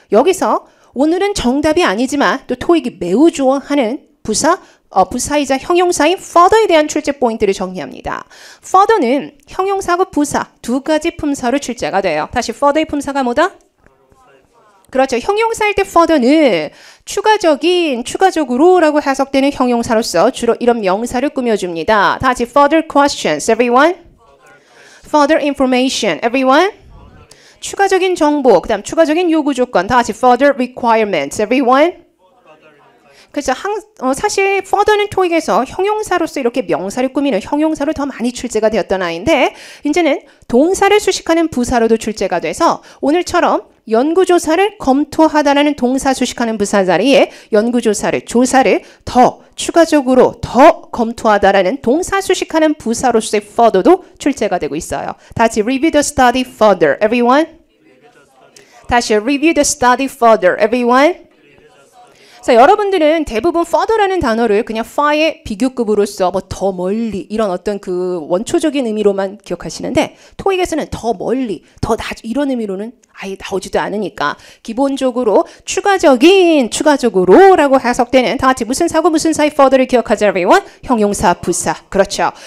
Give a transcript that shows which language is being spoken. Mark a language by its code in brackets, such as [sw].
[ko] 여기서 오늘은 정답이 아니지만 또 토익이 매우 좋아하는 부사이자 형용사인 further에 대한 출제 포인트를 정리합니다. further는 형용사하고 부사 두 가지 품사로 출제가 돼요. 다시 further의 품사가 뭐다? 그렇죠. 형용사일 때 further는 추가적으로라고 해석되는 형용사로서 주로 이런 명사를 꾸며줍니다. 다 같이 [en] further questions, everyone. further information, everyone. [ko] 추가적인 정보, 그 다음 추가적인 요구 조건, 다 같이 [en] further requirements, everyone. [ko] 그렇죠. 사실 further는 토익에서 형용사로서 이렇게 명사를 꾸미는 형용사로 더 많이 출제가 되었던 아이인데 이제는 동사를 수식하는 부사로도 출제가 돼서 오늘처럼 연구조사를 검토하다라는 동사 수식하는 부사 자리에 조사를 더 추가적으로 더 검토하다라는 동사 수식하는 부사로서의 further도 출제가 되고 있어요. 다시 [en] review the study further, everyone. 다시 review the study further, everyone. [ko] 자, 여러분들은 대부분 further라는 단어를 그냥 far의 비교급으로서 뭐 더 멀리 이런 어떤 그 원초적인 의미로만 기억하시는데 토익에서는 더 멀리, 더 이런 의미로는 아예 나오지도 않으니까 기본적으로 추가적으로라고 해석되는 다 같이 무슨 사고 무슨 사이 further를 기억하자 everyone. 형용사 부사. 그렇죠.